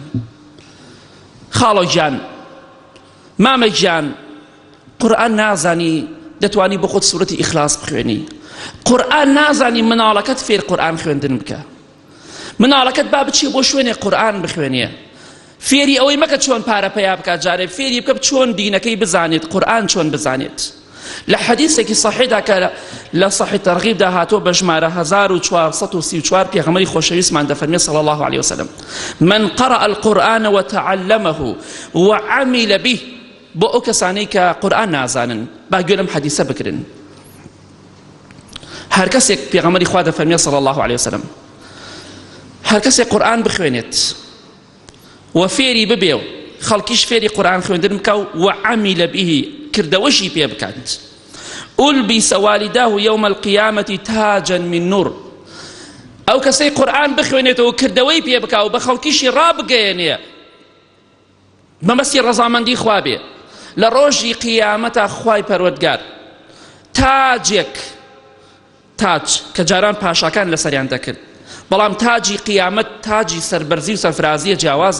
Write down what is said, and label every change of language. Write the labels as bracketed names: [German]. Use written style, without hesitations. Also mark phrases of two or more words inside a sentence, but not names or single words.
[Central Kurdish] خاڵۆ گیان، مامە گیان، قورئان نازانی دەتوانی بۆ خۆت سوورەتی ئیخلاس بخوێنی، قورئان نازانی مناڵەکەت فێر قورئان خوێندن بکە، مناڵەکەت با بچی بۆ شوێنێ قورئان بخوێنێ، فێری ئەوەی مەکە چۆن پارە پەیا بکات، جارێ فێری بکە چۆن دینەکەی بزانێت، قورئان چۆن بزانێت. لە حەدیثێکی صحیحدا کە لە صحیح تەرغیبدا هاتۆ بە ژمارە 1434 پێغەمبەری خۆشەویستمان دەفەرمێت [Arabic] صلی الله عليه وسلم: من قرأ القرآن وتعلمه وعمل به. [Central Kurdish] بۆ ئەو کەسانەی کە قورئان نازانن با گوێ لەم حەدیثە بگرن. هەر کەسێک پێغەمبەری خوا دەفەرمێت [Arabic] صلی الله عليه وسلم [Central Kurdish] هەر کەسێک قورئان بخوێنێت و فێری ببێ و خەڵکیش فێری قورئان خوێندن بکە و [Arabic] عمل به [Central Kurdish] کردەوەشی پێ بکات، [Arabic] ألبس والداه يوم القيامة تاجا من نور. [Central Kurdish] ئەو کەسەی قورئان بخوێنێتەوە کردەوەی پێ بکا و بە خەڵکیشی ڕابگەیەنێ مەبەستی ڕەزامەندی خوا بێ، لە ڕۆژی قیامەتە خوای پەروەردگار تاجێک، تاج کە جاران پاشاکان لەسەریان دەکرد، بەڵام تاجی قیامەت تاجی سەربەرزی و سەرفرازیە جیاوازە.